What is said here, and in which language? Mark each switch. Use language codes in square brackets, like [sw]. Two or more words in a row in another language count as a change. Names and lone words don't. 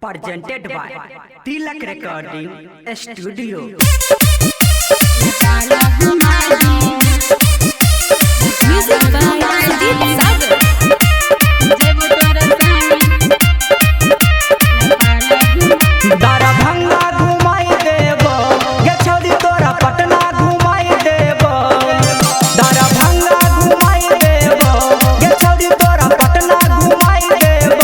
[en] presented by Tilak Recording Studio. Music by Deep Sagar. [mai] दरभंगा घुमाई देबो गे छोड़ी तोरा पटना घुमाई देबो। दरभंगा घुमाई देबो गे छोड़ी तोरा पटना घुमाई देबो।